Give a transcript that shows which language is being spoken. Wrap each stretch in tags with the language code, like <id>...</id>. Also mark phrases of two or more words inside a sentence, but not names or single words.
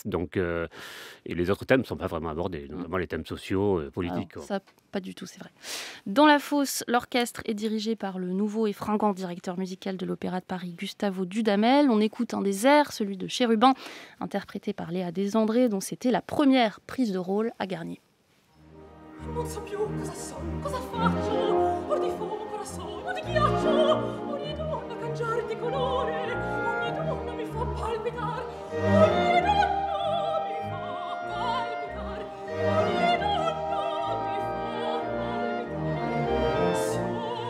<fr>Donc, et les autres thèmes ne sont pas vraiment abordés, notamment les thèmes sociaux, politiques. Alors, ça, pas du tout, c'est vrai. Dans la fosse, l'orchestre est dirigé par le nouveau et fringant directeur musical de l'Opéra de Paris, Gustavo Dudamel. On écoute un des airs, celui de Chérubin, interprété par Léa Desandré, dont c'était la première prise de rôle à Garnier.</fr> <it>Non so più cosa so, cosa faccio, or di fuoco corazon, o di ghiaccio, ogni donna cangiare di colore, ogni donna mi fa palpitar, ogni donna mi fa palpitar, ogni donna mi fa palpitar,</it>